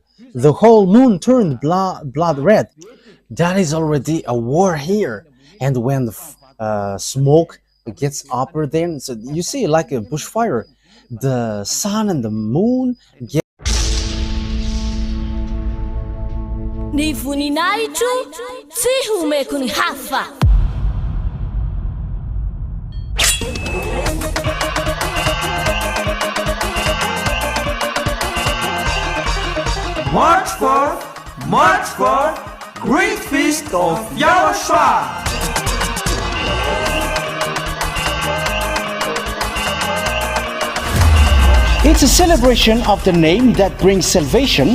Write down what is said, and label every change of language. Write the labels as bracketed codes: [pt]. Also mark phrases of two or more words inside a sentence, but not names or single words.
[en] The whole moon turned blood red. That is already a war here. And when the smoke gets upper there, so you see like a bushfire. The sun and the moon get [mg] Ni voninahitro tsy homeko ny hafa. [en] March 4, Great Feast of YAHOSHUAH. It's a celebration of the name that brings salvation,